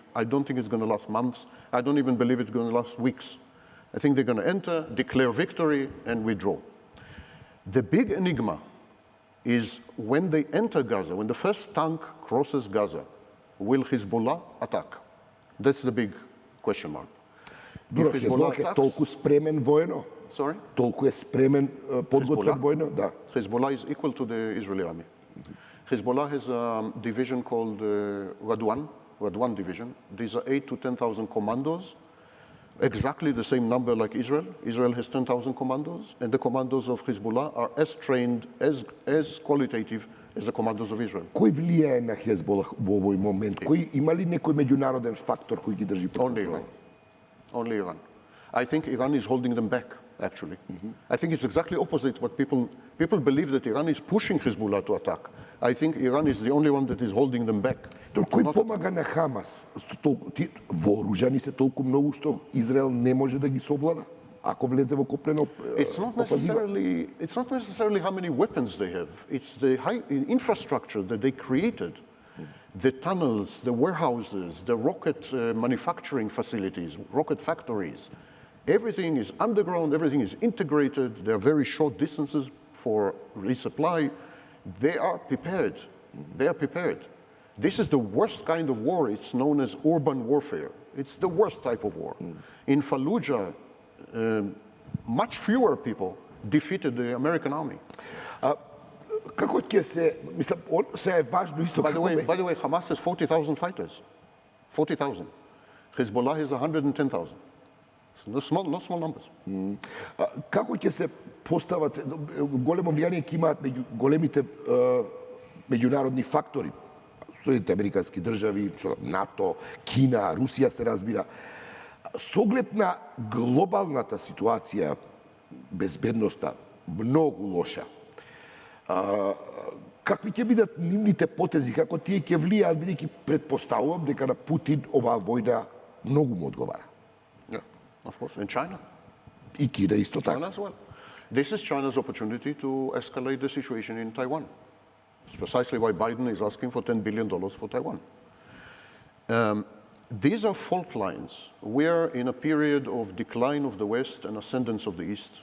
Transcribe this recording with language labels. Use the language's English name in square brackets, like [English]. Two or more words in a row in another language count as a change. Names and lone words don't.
[English] I don't think it's going to last months. I don't even believe it's going to last weeks. I think they're going to enter, declare victory, and withdraw. The big enigma is when they enter Gaza, when the first tank crosses Gaza, will Hezbollah attack? That's the big question mark. [Macedonian] Добро, Hezbollah Хезболах е [English] attacks- [Macedonian] толку спремен војно? [English] Sorry? [Macedonian] Толку е спремен, подготвен Hezbollah? војно? Да. [English] Hezbollah is equal to the Israeli army. Hezbollah has a division called Radwan division. These are 8 to 10,000 commandos, exactly the same number like Israel. Israel has 10,000 commandos, and the commandos of Hezbollah are as trained, as qualitative as the commandos of Israel. [Macedonian] Кој влијае на Хезболах во овој момент? Кој има ли некој меѓународен фактор кој ги држи под [English] Only [Macedonian] контрола? [English] Iran. Only Iran. I think Iran is holding them back, actually. I think it's exactly opposite what people believe that Iran is pushing Hezbollah to attack. I think Iran is the only one that is holding them back. [Macedonian] Кој помага на Хамас? Вооружани се толку многу што Израел не може да ги совлада ако влезе во копнена [English] It's not necessarily how many weapons they have. It's the high infrastructure that they created. The tunnels, the warehouses, the rocket manufacturing facilities, rocket factories. Everything is underground, everything is integrated. There are very short distances for resupply. They are prepared. They are prepared. This is the worst kind of war. It's known as urban warfare. It's the worst type of war. In Fallujah, much fewer people defeated the American army. [Macedonian] Како ќе се, мислам, се е важно исто [English] By the [Macedonian] како [English] way, Hamas has 40,000 fighters. 40,000. Hezbollah has 110,000. Not small numbers. [Macedonian] Како ќе се постават, големо влијание ќе имаат меѓу големите меѓународни фактори, Соединените американски држави, НАТО, Кина, Русија се разбира. Со оглед на глобалната ситуација, безбедноста, многу лоша. Какви ќе бидат нивните потези, како тие ќе влијаат, бидејќи претпоставувам дека на Путин оваа војна многу му одговара. [English] Yeah, of course. And China. [Macedonian] И Кина исто така. [English] China as well. This is China's opportunity to escalate the situation in Taiwan. It's precisely why Biden is asking for $10 billion for Taiwan. These are fault lines. We are in a period of decline of the West and ascendance of the East.